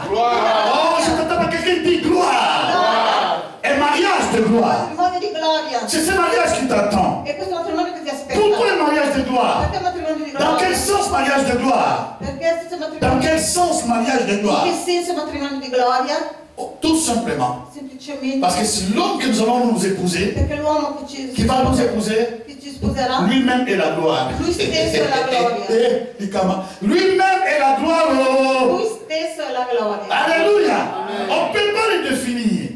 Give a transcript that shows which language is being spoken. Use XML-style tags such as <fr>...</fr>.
<fr>Oh, je t'entends pas, quelqu'un dit gloire. Un mariage de gloire.</fr> <it>Matrimonio di gloria.</it> <fr>C'est ce mariage qui t'attend.</fr> <it>E questo matrimonio che ti aspetta.</it> <fr>Pourquoi un mariage de gloire?</fr> <it>Perché un matrimonio di</it> <fr>Dans quel</fr> <it>gloria?</it> <fr>sens mariage de gloire?</fr> <it>Perché questo</it> <fr>Dans</fr> <it>matrimonio,</it> <fr>quel sens mariage de</fr> <it>in</it> <fr>gloire?</fr> <it>che senso matrimonio di gloria?</it> <fr>Oh, tout simplement.</fr> <it>Semplicemente</it> <fr>Parce que c'est l'homme que nous allons nous épouser,</fr> <it>perché l'uomo</it> <fr>qui va nous épouser,</fr> <it>che ci sposerà,</it> <fr>lui-même est la gloire.</fr> <it>Lui stesso è la gloria.</it> <fr>Lui-même est la gloire. Oh.</fr> <it>lui stesso è la gloria. Alléluia.</it> <fr>On ne peut pas le définir.</fr>